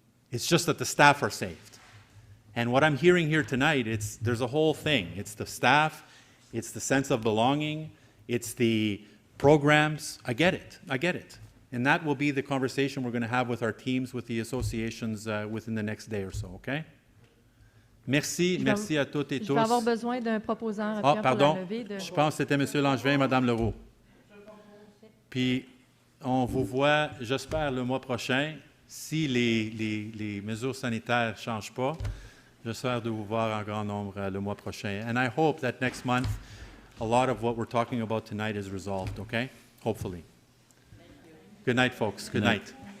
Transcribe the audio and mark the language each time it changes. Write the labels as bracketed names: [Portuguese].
[English] It's just that the staff are saved. And what I'm hearing here tonight, there's a whole thing. It's the staff, it's the sense of belonging, it's the programs. I get it. And that will be the conversation we're going to have with our teams, with the associations within the next day or so, okay? [French] Merci à toutes et tous. Je vais avoir besoin d'un proposant pour la levée de... Je pense que c'était M. Langevin et Mme Leroux. Puis, on vous voit, j'espère, le mois prochain. Si les mesures sanitaires ne changent pas, j'espère de vous voir en grand nombre le mois prochain. [English] And I hope that next month, a lot of what we're talking about tonight is resolved, okay? Hopefully. Good night, folks. Good night.